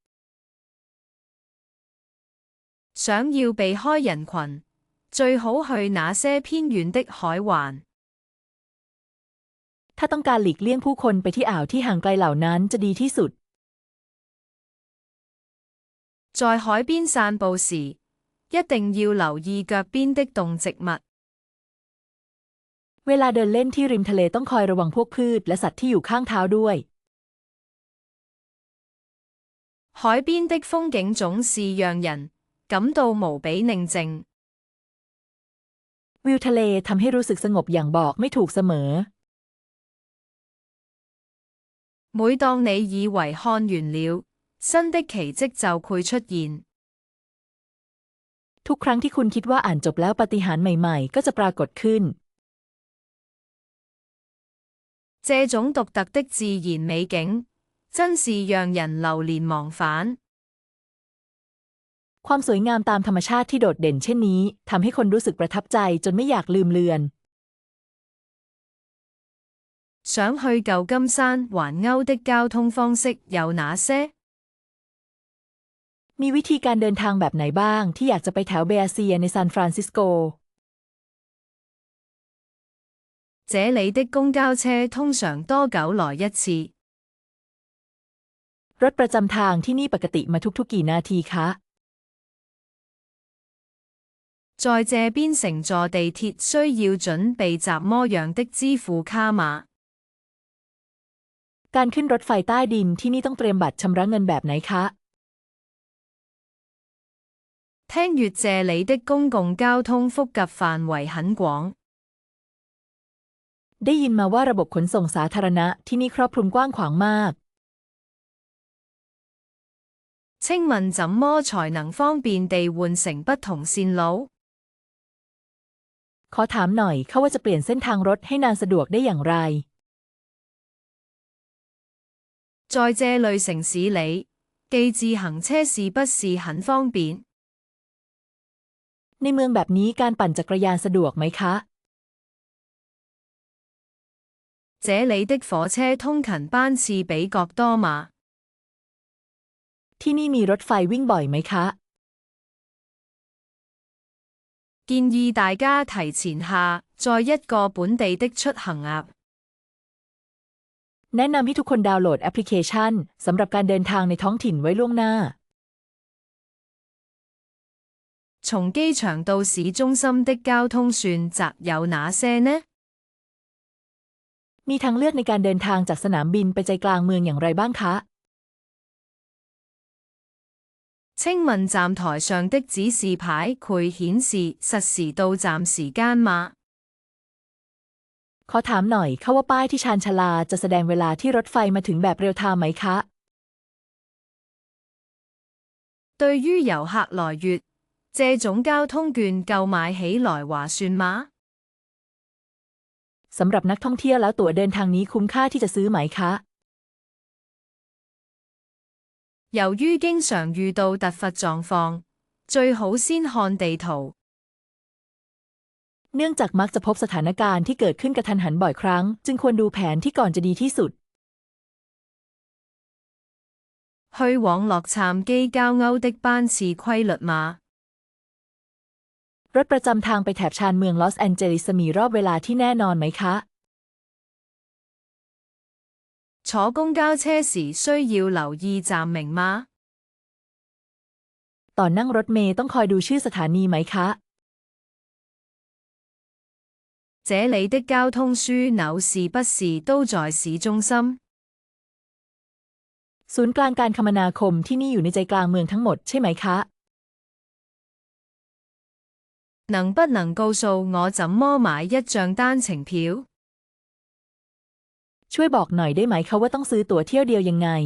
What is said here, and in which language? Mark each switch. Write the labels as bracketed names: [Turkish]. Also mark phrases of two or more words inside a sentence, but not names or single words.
[Chinese] 想要避開人群，最好去那些偏遠的海灣。 [Thai] ถ้าต้องการหลีกเลี่ยงผู้คนไปที่อ่าวที่ห่างไกลเหล่านั้นจะดีที่สุด [Chinese] 在海邊散步時，一定要留意腳邊的動植物。 [Thai] เวลาเดินเล่นที่ริมทะเลต้องคอยระวังพวกพืชและสัตว์ที่อยู่ข้างเท้าด้วย [Chinese] 海邊的風景總是讓人感到無比寧靜。 [Thai] วิวทะเลทำให้รู้สึกสงบอย่างบอกไม่ถูกเสมอ [Chinese] 每當你以為看完了，新的奇蹟就會出現。 [Thai] ทุกครั้งที่คุณคิดว่าอ่านจบแล้วปาฏิหาริย์ใหม่ๆก็จะปรากฏขึ้น [Chinese] 這種獨特的自然美景，真是讓人流連忘返。 [Thai] ความสวยงามตามธรรมชาติที่โดดเด่นเช่นนี้ทำให้คนรู้สึกประทับใจจนไม่อยากลืมเลือน [Chinese] 想去舊金山環歐的交通方式有哪些？ [Thai] มีวิธีการเดินทางแบบไหนบ้างที่อยากจะไปแถวเบอาเซียในซานฟรานซิสโก [Chinese] 這裡的公交車通常多久來一次？ [Thai] รถประจำทางที่นี่ปกติมาทุกๆกี่นาทีคะ [Chinese] 在這邊乘坐地鐵需要準備怎麼樣的支付卡碼？ [Thai] การขึ้นรถไฟใต้ดินที่นี่ต้องเตรียมบัตรชำระเงินแบบไหนคะ [Chinese] 聽說這裡的公共交通覆蓋範圍很廣。 [Thai] ได้ยินมาว่าระบบขนส่งสาธารณะที่นี่ครอบคลุมกว้างขวางมาก [Chinese] 請問怎麼才能方便地換乘不同線路？ [Thai] ขอถามหน่อยค่ะว่าจะเปลี่ยนเส้นทางรถให้นานสะดวกได้อย่างไร [Chinese] 在這類城市裡，寄自行車是不是很方便？ [Thai] ในเมืองแบบนี้การปั่นจักรยานสะดวกไหมคะ [Chinese] 這裡的火車通勤班次比較多嗎？ [Thai] ที่นี่มีรถไฟวิ่งบ่อยไหมคะ [Chinese] 建議大家提前下載一個本地的出行鴨。 [Thai] แนะนำให้ทุกคนดาวน์โหลดแอปพลิเคชันสำหรับการเดินทางในท้องถิ่นไว้ล่วงหน้า [Chinese] 從機場到市中心的交通選擇有哪些呢？ [Thai] มีทางเลือกในการเดินทางจากสนามบินไปใจกลางเมืองอย่างไรบ้างคะ [Chinese] 這請問站台上的指示牌會顯示實時到站時間嗎？ [Thai] ขอถามหน่อยค่ะว่าป้ายที่ชานชาลาจะแสดงเวลาที่รถไฟมาถึงแบบเรียลไทม์ไหมคะ [Chinese] 對於遊客來說，這種交通券購買起來划算嗎？ [Thai] สำหรับนักท่องเที่ยวแล้วตั๋วเดินทางนี้คุ้มค่าที่จะซื้อไหมคะ [Chinese] 由於經常遇到突發狀況，最好先看地圖。 [Thai] เนื่องจากมักจะพบสถานการณ์ที่เกิดขึ้นกระทันหันบ่อยครั้งจึงควรดูแผนที่ก่อนจะดีที่สุด [Chinese] 去往洛杉磯郊歐的班次規律嗎？ [Thai] รถประจำทางไปแถบชานเมืองลอสแอนเจลิสมีรอบเวลาที่แน่นอนไหมคะ [Chinese] 坐公交車時需要留意站名嗎？ [Thai] ตอนนั่งรถเมล์ต้องคอยดูชื่อสถานีไหมคะ [Chinese] 這裡的交通樞紐是不是都在市中心？ [Thai] ศูนย์กลางการคมนาคมที่นี่อยู่ในใจกลางเมืองทั้งหมดใช่ไหมคะ [Chinese] 能不能告訴我怎麼買一張單程票？ [Thai] ช่วยบอกหน่อยได้ไหมคะว่าต้องซื้อตั๋วเที่ยวเดียวยังไง